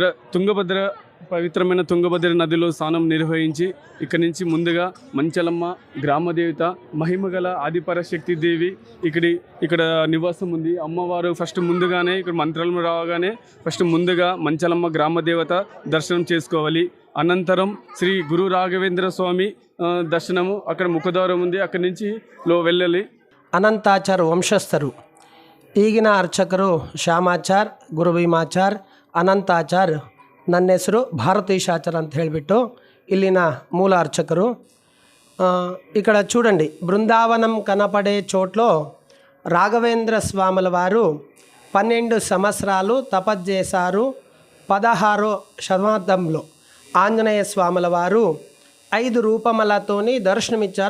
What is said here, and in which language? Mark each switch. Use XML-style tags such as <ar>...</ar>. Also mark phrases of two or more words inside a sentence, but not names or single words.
<te>తుంగభద్ర పవిత్రమైన తుంగభద్ర నదిలో స్నానం నిర్వహించి ఇక్కడి నుంచి ముందుగా మంచలమ్మ గ్రామదేవత మహిమగల ఆదిపరాశక్తి దేవి ఇక్కడ నివాసం ఉంది. అమ్మవారు ఫస్ట్ ముందుగానే ఇక్కడ మంత్రాలు రావగానే ఫస్ట్ ముందుగా మంచలమ్మ గ్రామదేవత దర్శనం చేసుకోవాలి. అనంతరం శ్రీ గురు రాఘవేంద్ర స్వామి దర్శనము, అక్కడ ముఖద్వారం ఉంది, అక్కడి నుంచి వెళ్ళాలి.</te> <kn>ಅನಂತಾಚಾರ್ ವಂಶಸ್ಥರು. ಈಗಿನ ಅರ್ಚಕರು ಶ್ಯಾಮಾಚಾರ್, ಗುರುಭೀಮಾಚಾರ್, ಅನಂತಾಚಾರ್. ನನ್ನ ಹೆಸರು ಭಾರತೀಶಾಚಾರ್ ಅಂತ ಹೇಳಿಬಿಟ್ಟು ಇಲ್ಲಿನ ಮೂಲ అర్చకరు.</kn> <te>ఇక్కడ చూడండి, బృందావనం కనపడే చోట్లో రాఘవేంద్ర స్వాముల వారు 12 సంవత్సరాలు తపస్సు 16వ శతాబ్దంలో ఆంజనేయ స్వాముల వారు 5 రూపములతోని దర్శనమిచ్చారు.</te>